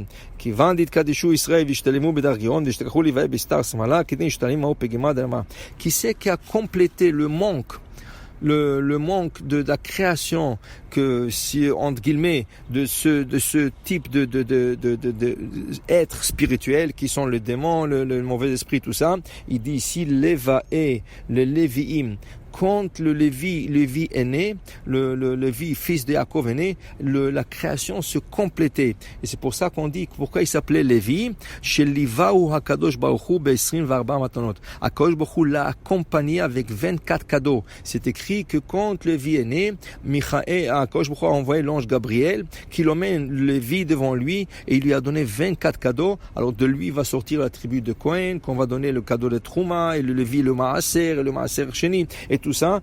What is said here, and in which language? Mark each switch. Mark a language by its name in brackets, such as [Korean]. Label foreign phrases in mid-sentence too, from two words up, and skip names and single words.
[French] Qui c'est qui a complété le manque de la création, que si entre guillemets de ce type de être spirituel qui sont le démon, le mauvais esprit, tout ça. Il dit ici les lévi'im. quand le Lévi est né, le Lévi, fils de Yaakov est né, la création se complétait. Et c'est pour ça qu'on dit pourquoi il s'appelait Lévi. [Hebrew] שם ליווהו הקדוש ברוך הוא בעשרים וארבע מתנות. הקדוש ברוך הוא [French] l'a accompagné avec 24 cadeaux. C'est écrit que quand Lévi est né, [Hebrew] הקדוש ברוך הוא [French] a envoyé l'ange Gabriel qui l'emmène Lévi devant lui et il lui a donné 24 cadeaux. Alors de lui va sortir la tribu de Cohen, qu'on va donner le cadeau de Trouma et le Lévi, le Maaser et le [Hebrew] מעשר שני [French] et tout ça.